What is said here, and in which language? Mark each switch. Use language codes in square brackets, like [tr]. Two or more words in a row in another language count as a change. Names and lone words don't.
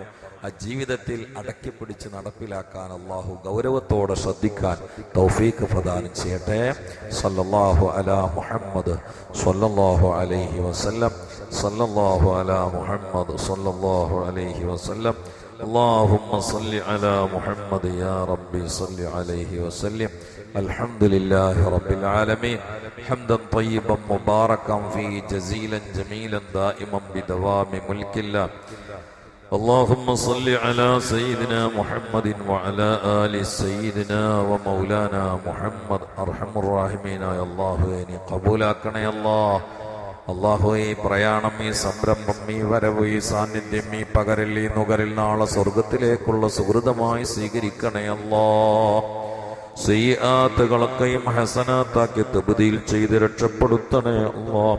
[ml] ആ ജീവിതത്തിൽ അടക്കി പിടിച്ച് നടപ്പിലാക്കാൻ അള്ളാഹു ഗൗരവത്തോടെ ശ്രദ്ധിക്കാൻ തൗഫീഖ് പ്രദാനം ചെയ്യട്ടെ. [ar] صلى الله على محمد صلى الله عليه وسلم. صلى الله على محمد صلى الله عليه وسلم. اللهم صل على محمد يا ربي صل عليه وسلم. الحمد لله رب العالمين حمدا طيبا مباركا فيه جزيلا جميلا دائما بدوام ملك الله. اللهم صل على سيدنا محمد وعلى آل سيدنا ومولانا محمد. أرحم الراحمين يا الله يعني قبولك يا الله. [ml] അള്ളാഹു ഈ പ്രയാണം, ഈ സംരംഭം, ഈ വരവ്, ഈ സാന്നിധ്യം, ഈ പകരൽ, ഈ നുകരിൽ നാളെ സ്വർഗത്തിലേക്കുള്ള സുഹൃതമായി സ്വീകരിക്കണേ അല്ലാഹ്. സയ്യിആത്തുകളൊക്കെയും ഹസനാത്താക്കി തബ്ദീൽ ചെയ്ത് രക്ഷപ്പെടുത്തണേ അല്ലാഹ്.